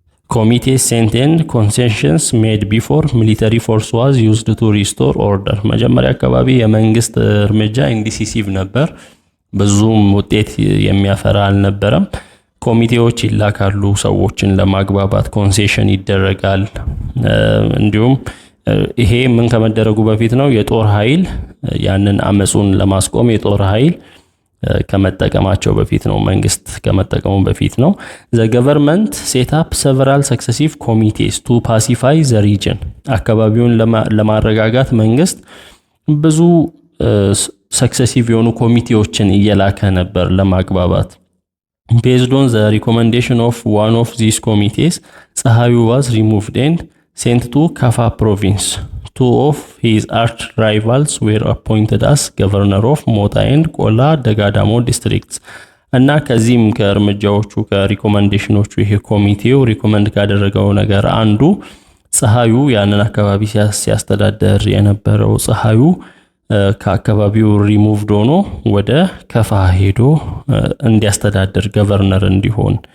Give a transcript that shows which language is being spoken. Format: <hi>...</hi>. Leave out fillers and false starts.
<en>committees sent and concessions made before military force was used to restore order</en> <am>መጀመሪያ አካባቢ የመንግስት እርምጃ ኢንዲሲሲቭ ነበር፣ ብዙም ውጤት የሚያፈራ አልነበረም። ኮሚቴዎች ይላካሉ ሰዎችን ለማግባባት፣ ኮንሴሽን ይደረጋል። እንዲሁም ይሄ ምን ከመደረጉ በፊት ነው? የጦር ኃይል ያንን አመጹን ለማስቆም የጦር ኃይል ከመጠቀማቸው በፊት ነው፣ መንግስት ከመጠቀሙ በፊት ነው።</am> <en>the government set up several successive committees to pacify the region</en> <am>አካባቢውን ለማረጋጋት መንግስት ብዙ ሰክሰሲቭ የሆኑ ኮሚቴዎችን እየላከ ነበር ለማግባባት።</am> <en>based on the recommendation of one of these committees ፀሐዩ was removed and sent to Kaffa province. Two of his arch rivals were appointed as governor of Mota and Qola Dagadamo districts.</en> <am>እና ከዚህም ከእርምጃዎቹ ከሪኮመንዴሽኖቹ ይሄ ኮሚቴው ሪኮመንድ ካደረገው ነገር አንዱ ፀሐዩ ያንን አካባቢ ሲያስተዳደር የነበረው ፀሐዩ ከአካባቢው ሪሙቭድ ሆኖ ወደ ከፋ ሄዶ እንዲያስተዳድር ገቨርነር እንዲሆን</am>